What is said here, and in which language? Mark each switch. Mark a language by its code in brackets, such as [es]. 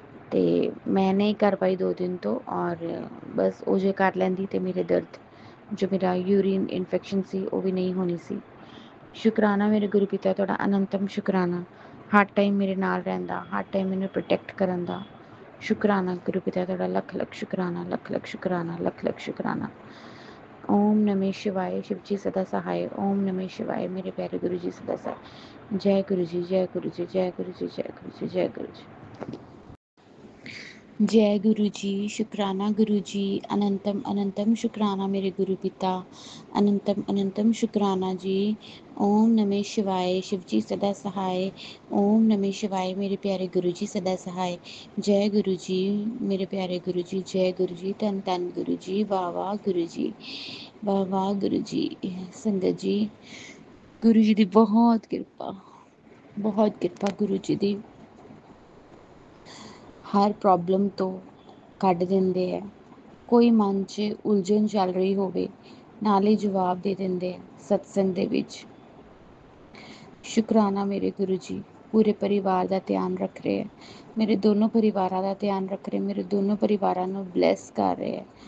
[pa] ਤੇ ਮੈਂ ਨਹੀਂ ਕਰ ਪਾਈ 2 ਦਿਨ ਤੋਂ, ਔਰ ਬਸ ਉਹ ਜੇ ਕਰ ਲੈਂਦੀ ਤੇ ਮੇਰੇ ਦਰਦ, ਜੋ ਮੇਰਾ ਯੂਰੀਨ ਇਨਫੈਕਸ਼ਨ ਸੀ, ਉਹ ਵੀ ਨਹੀਂ ਹੋਣੀ ਸੀ। ਸ਼ੁਕਰਾਨਾ ਮੇਰੇ ਗੁਰੂ ਪਿਤਾ ਤੁਹਾਡਾ, ਅਨੰਤਮ ਸ਼ੁਕਰਾਨਾ ਹਰ ਟਾਈਮ ਮੇਰੇ ਨਾਲ ਰਹਿੰਦਾ, ਹਰ ਟਾਈਮ ਮੈਨੂੰ ਪ੍ਰੋਟੈਕਟ ਕਰਨ ਦਾ। ਸ਼ੁਕਰਾਨਾ ਗੁਰੂ ਪਿਤਾ ਤੁਹਾਡਾ, ਲੱਖ ਲੱਖ ਸ਼ੁਕਰਾਨਾ, ਲੱਖ ਲੱਖ ਸ਼ੁਕਰਾਨਾ, ਲੱਖ ਲੱਖ ਸ਼ੁਕਰਾਨਾ। [hi] ਓਮ ਨਮः शिवाय, शिव जी सदा सहाय। ओम नमः शिवाय, मेरे प्यारे गुरु जी सदा सहाय। जय गुरु जी, जय गुरु जी, जय गुरु जी, जय गुरु जी, जय गुरु जी। जय गुरु जी, शुक्राना गुरु जी, अनंतम अनंतम शुक्राना मेरे गुरु पिता, अनंतम अनंतम शुक्राना जी। ओम नमः शिवाय, शिव जी सदा सहाय। ओम नमः शिवाय, मेरे प्यारे गुरु जी सदा सहाय। जय गुरु जी, मेरे प्यारे गुरु जी, जय गुरु जी, धन धन गुरु जी, वाह वाह गुरु जी, वाह वाह गुरु जी। संगत जी, गुरु जी की बहुत किरपा गुरु जी की, हर प्रॉब्लम तो [pa] ਕੱਢ ਦਿੰਦੇ ਹੈ। ਕੋਈ ਮਨ 'ਚ ਉਲਝਣ ਚੱਲ ਰਹੀ ਹੋਵੇ, ਨਾਲ ਹੀ ਜਵਾਬ ਦੇ ਦਿੰਦੇ ਆ ਸਤਸੰਗ ਦੇ ਵਿੱਚ। ਸ਼ੁਕਰਾਨਾ ਮੇਰੇ ਗੁਰੂ ਜੀ, ਪੂਰੇ ਪਰਿਵਾਰ ਦਾ ਧਿਆਨ ਰੱਖ ਰਹੇ ਹੈ, ਮੇਰੇ ਦੋਨੋਂ ਪਰਿਵਾਰਾਂ ਦਾ ਧਿਆਨ ਰੱਖ ਰਹੇ, ਮੇਰੇ ਦੋਨੋਂ ਪਰਿਵਾਰਾਂ ਨੂੰ ਬਲੈਸ ਕਰ ਰਹੇ ਹੈ।